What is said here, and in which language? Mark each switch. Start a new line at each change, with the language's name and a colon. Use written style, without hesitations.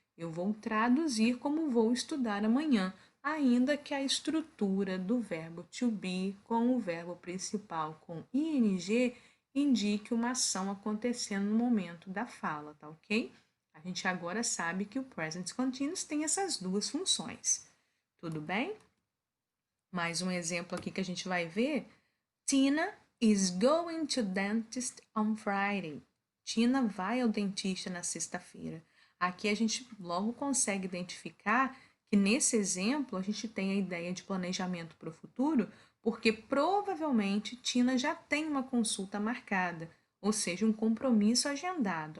Portuguese: Eu vou traduzir como vou estudar amanhã, ainda que a estrutura do verbo to be com o verbo principal com ing indique uma ação acontecendo no momento da fala, tá ok? A gente agora sabe que o present continuous tem essas duas funções. Tudo bem? Mais um exemplo aqui que a gente vai ver.
English: Tina is going to dentist on Friday.
Portuguese: Tina vai ao dentista na sexta-feira. Aqui a gente logo consegue identificar que nesse exemplo a gente tem a ideia de planejamento para o futuro, porque provavelmente Tina já tem uma consulta marcada, ou seja, um compromisso agendado.